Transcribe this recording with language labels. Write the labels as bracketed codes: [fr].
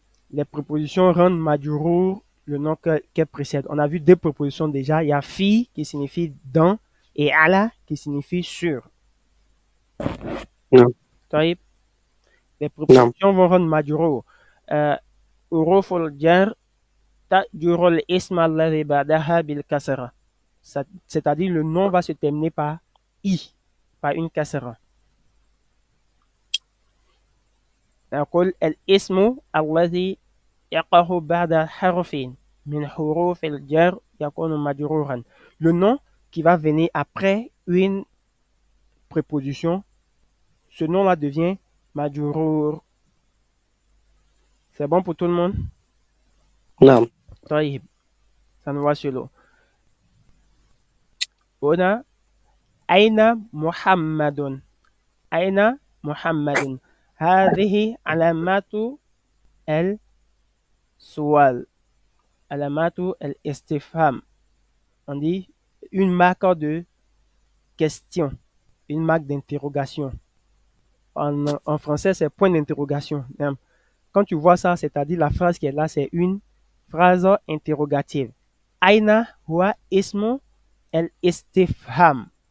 [fr] Les prépositions rendent majrur le nom qu'elle précède. On a vu deux prépositions déjà. Il y a fi qui signifie dans et ala qui signifie sur. [ar] نعم طيب [fr] les [ar] نعم [fr] prépositions vont rendre majuro. [ar] حروف الجر تأجر الاسم الذي بعدها بالكسرة. [fr] C'est-à-dire le nom va se terminer par i, par une kasra. [ar] نقول الاسم الذي يقع بعد حرف من حروف الجر يكون مجرورا. [fr] Le nom qui va venir après une préposition, ce nom-là devient majrour. C'est bon pour tout le monde? [ar] نعم طيب سنواصل. هنا أين محمد؟ أين محمد؟ هذه علامات السؤال، علامات الاستفهام. [fr] On dit une marque de question, une marque d'interrogation. En français, c'est point d'interrogation. Quand tu vois ça, c'est-à-dire la phrase qui est là, c'est une phrase interrogative. [ar] Aina huwa ismu el-istifham.